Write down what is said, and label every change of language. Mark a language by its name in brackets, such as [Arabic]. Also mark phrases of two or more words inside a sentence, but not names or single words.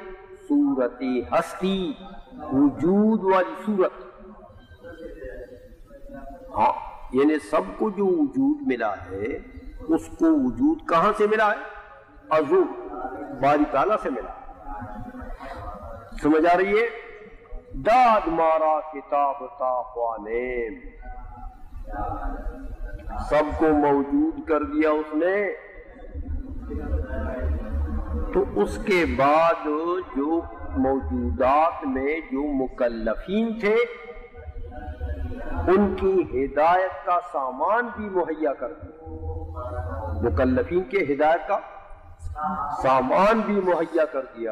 [Urdu] صورت ہستی، وجود والی صورت، ہاں یعنی سب کو جو وجود ملا ہے اس کو وجود کہاں سے ملا ہے؟ ازو باری تعالیٰ سے ملا، سمجھ آ رہی ہے؟ [Persian] داد مارا کتاب تا خوانیم، [Urdu] سب کو موجود کر دیا اس نے، تو اس کے بعد جو موجودات میں جو مکلفین تھے ان کی ہدایت کا سامان بھی مہیا کر دیا، مکلفین کے ہدایت کا سامان بھی مہیا کر دیا۔